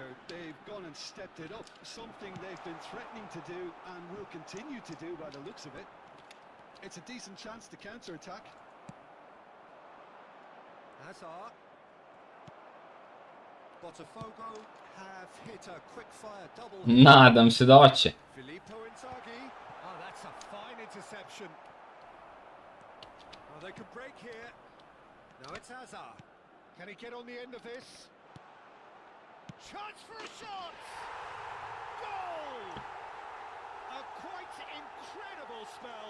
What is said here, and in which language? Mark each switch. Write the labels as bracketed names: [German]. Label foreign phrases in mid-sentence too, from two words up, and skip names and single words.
[English] They've gone and stepped it up, something they've been threatening to do and will continue to do by the looks of it. It's a decent chance to counter-attack. Hazard. Botafogo have hit a quick-fire double. [Serbian] Nadam se da hoće. [English] Filippo Inzaghi. Oh, that's a fine interception. Oh, they could break here. Now it's Hazard. Can he get on the end of this? Chance for a shot! Goal! A quite incredible spell.